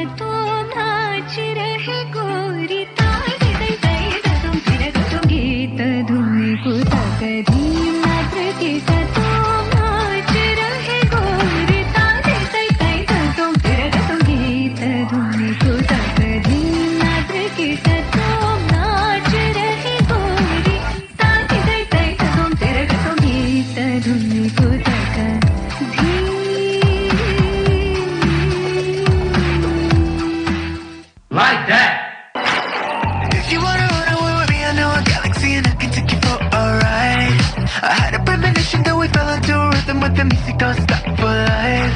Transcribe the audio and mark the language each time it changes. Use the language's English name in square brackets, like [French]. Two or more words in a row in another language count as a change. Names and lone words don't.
[Hindi] tom नाच रहे गोरी taai dai dai tom tira tom geeta dhumi ko takadhim natra kita tom नाच रहे गोरी taai dai dai tom tira tom geeta dhumi ko takadhim natra kita tom नाच रहे गोरी taai dai dai tom tira tom geeta dhumi ko takadhim [English] Like that. If you wanna run away with me, I know a galaxy and I can take you for a ride. I had a premonition that we fell into a rhythm with the music don't stop for life.